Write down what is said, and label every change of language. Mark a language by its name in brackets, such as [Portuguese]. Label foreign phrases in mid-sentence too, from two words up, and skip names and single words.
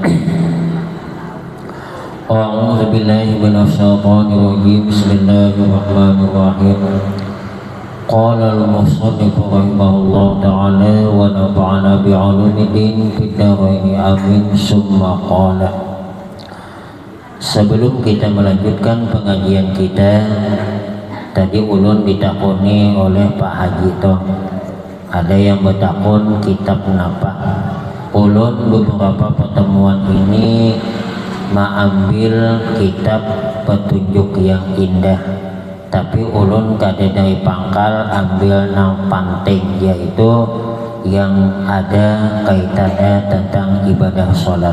[Arabic] أعوذ بالله من الشيطان الرجيم. بسم الله الرحمن الرحيم قال المصنف رحمه الله تعالى ونفعنا بعلوم الدين في الدارين آمين. ثم قال, [Banjar] sebelum kita melanjutkan pengajian kita, tadi ulun ditakoni oleh Pak Haji toh, ada yang bertakon kitab napa. Ulun beberapa pertemuan ini mengambil kitab Petunjuk yang Indah, tapi ulun kada dari pangkal ambil nang penting, yaitu yang ada kaitannya tentang ibadah sholat.